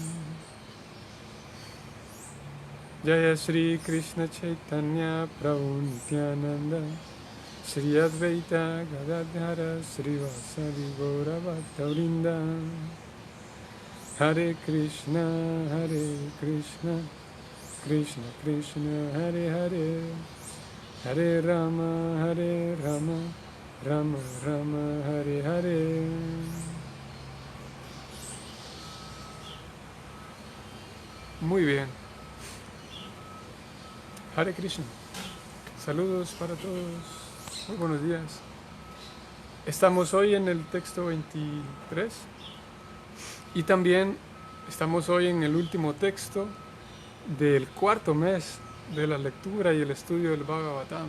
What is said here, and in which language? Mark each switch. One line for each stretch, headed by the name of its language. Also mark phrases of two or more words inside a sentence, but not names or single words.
Sanskrit: Jaya Sri Krishna Chaitanya Prabhu Nityananda Sri Advaita Gadadhara Srivasadi Gaura Bhaktavrinda Hare Krishna Krishna Krishna Hare Hare Hare Rama Rama Rama Hare Hare.
Spanish: Muy bien. Hare Krishna. Saludos para todos. Muy buenos días. estamos hoy en el texto 23 y también estamos hoy en el último texto del cuarto mes de la lectura y el estudio del Bhagavatam.